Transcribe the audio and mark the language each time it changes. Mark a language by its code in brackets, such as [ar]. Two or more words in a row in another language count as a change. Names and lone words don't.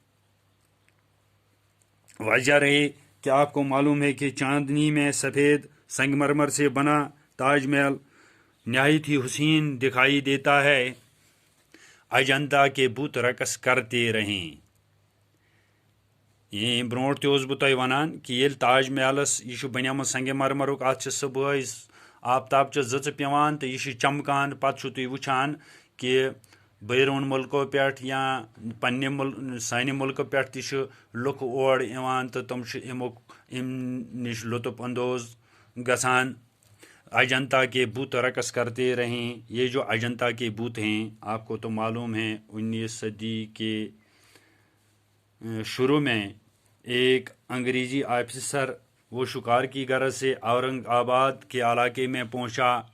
[ur] وجہ رہے کہ آپ کو معلوم ہے کہ چاندنی میں سفید سنگ مرمر سے بنا تاج محل نہایت ہی حسین دکھائی دیتا ہے۔ اجنتا کے بت رقص کرتے رہیں، [ks] یہ برونٹ تہ اوسُس بہٕ تۄہہِ ونان کہ ییٚلہِ تاج محلس یہ بنیومُت سنگ مرمرُک، اتھ چھِ صبحٲے آفتابچہِ زٕژٕ پیوان تہٕ یہِ چھُ چمکان، پتہٕ چھُو تُہۍ وٕچھان کہ بیرون ملکو پٮ۪ٹھ یا سانہِ ملکہٕ پٮ۪ٹھ تہِ چھِ لُکھ اور یِوان تہٕ تِم چھِ امہِ نِش لطف اندوز گژھان۔ [ur] اجنتا کے بت رقص کرتے رہیں، یہ جو اجنتا کے بت ہیں، آپ کو تو معلوم ہے 19 صدی کے شروع میں ایک انگریزی آفیسر وہ شکار کی غرض سے اورنگ آباد کے علاقے میں پہنچا۔